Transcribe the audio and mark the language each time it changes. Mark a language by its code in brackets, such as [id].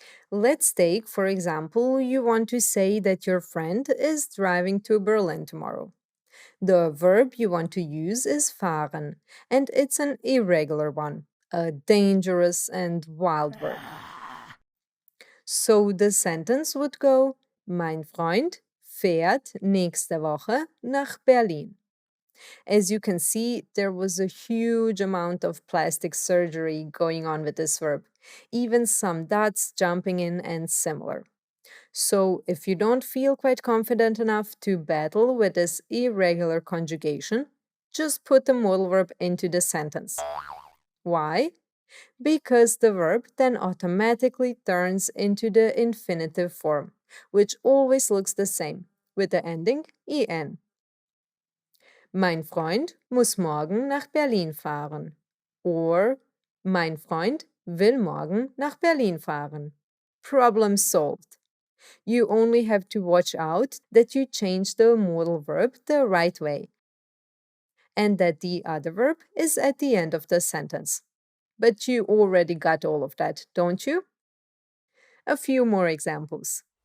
[en] Let's take, for example, you want to say that your friend is driving to Berlin tomorrow. The verb you want to use is fahren, and it's an irregular one, a dangerous and wild verb. So the sentence would go: [de] Mein Freund fährt nächste Woche nach Berlin. [en] As you can see, there was a huge amount of plastic surgery going on with this verb, even some dots jumping in and similar. So, if you don't feel quite confident enough to battle with this irregular conjugation, just put the modal verb into the sentence. Why? Because the verb then automatically turns into the infinitive form, which always looks the same, with the ending en. [de] Mein Freund muss morgen nach Berlin fahren. Or mein Freund will morgen nach Berlin fahren. [en] Problem solved. You only have to watch out that you change the modal verb the right way and that the other verb is at the end of the sentence. But you already got all of that, don't you? A few more examples.